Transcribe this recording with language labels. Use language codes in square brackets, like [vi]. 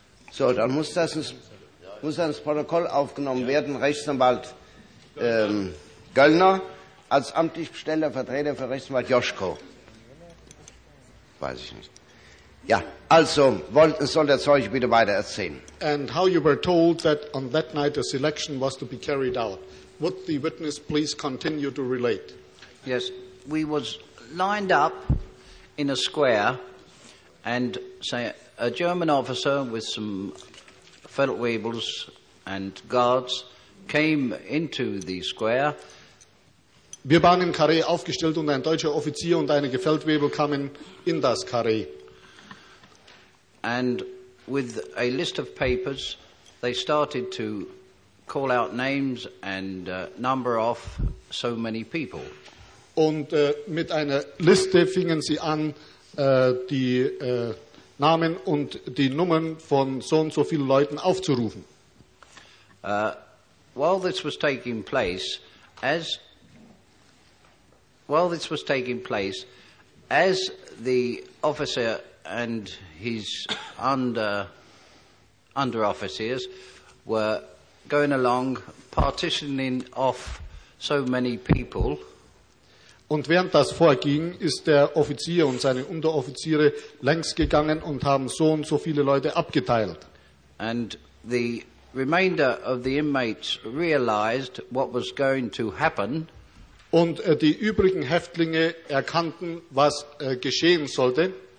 [de] So, dann muss das Protokoll aufgenommen werden, Rechtsanwalt Göllner. Als amtlich bestellter Vertreter für Rechtsanwalt Joschko. Weiß ich nicht. Ja, also, soll der Zeuge bitte weiter erzählen. [en] And how you were told that on that night a selection was to be carried out. Would the witness please continue to relate? Yes, we was lined up in a square and say a German officer with some Feldwebels and guards came into the square. [de] Wir waren im Karree aufgestellt und ein deutscher Offizier und einige Feldwebel kamen in das Karree. [en] And with a list of papers, they started to call out names and number off so many people. [de] Und mit einer Liste fingen sie an, die Namen und die Nummern von so und so vielen Leuten aufzurufen. [en] While this was taking place, as the officer and his under officers were going along partitioning off so many people. [de] Und während das vorging, ist der Offizier und seine Unteroffiziere längs gegangen und haben so und so viele Leute abgeteilt. [en] And the remainder of the inmates realized what was going to happen. [de] Und die übrigen Häftlinge erkannten, was geschehen sollte.